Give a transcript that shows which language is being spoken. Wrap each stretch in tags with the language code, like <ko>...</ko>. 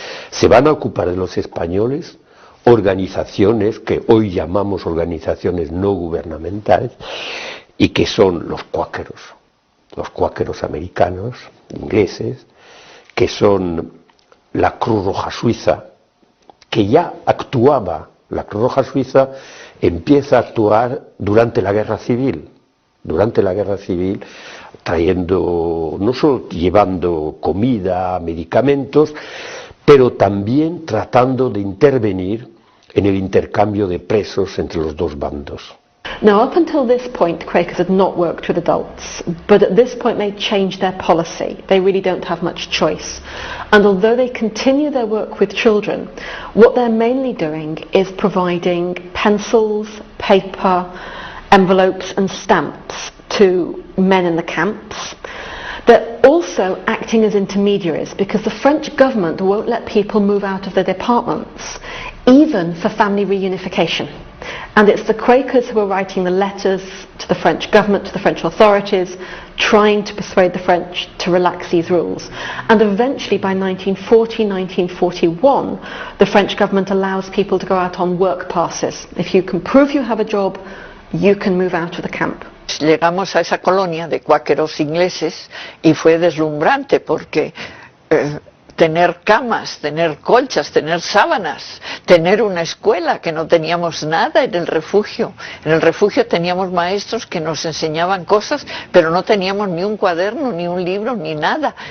<es>Se van a ocupar de los españoles organizaciones que hoy llamamos organizaciones no gubernamentales y que son los cuáqueros americanos, ingleses, que son la Cruz Roja Suiza, que ya actuaba. La Cruz Roja Suiza empieza a actuar durante la Guerra Civil durante la guerra civil, trayendo, no solo llevando comida, medicamentos, pero también tratando de intervenir en el intercambio de presos entre los dos bandos.</es> <en>Now, up until this point, Quakers had not worked with adults, but at this point they changed their policy. They really don't have much choice. And although they continue their work with children, what they're mainly doing is providing pencils, paper, envelopes and stamps to men in the camps. They're also acting as intermediaries because the French government won't let people move out of their departments, even for family reunification. And it's the Quakers who are writing the letters to the French government, to the French authorities, trying to persuade the French to relax these rules. And eventually, by 1940, 1941, the French government allows people to go out on work passes. If you can prove you have a job, you can move out of the camp.</en> <es>Llegamos a esa colonia de cuáqueros ingleses y fue deslumbrante porque tener camas, tener colchas, tener sábanas, tener una escuela, que no teníamos nada en el refugio. En el refugio teníamos maestros que nos enseñaban cosas, pero no teníamos ni un cuaderno, ni un libro, ni nada.</es>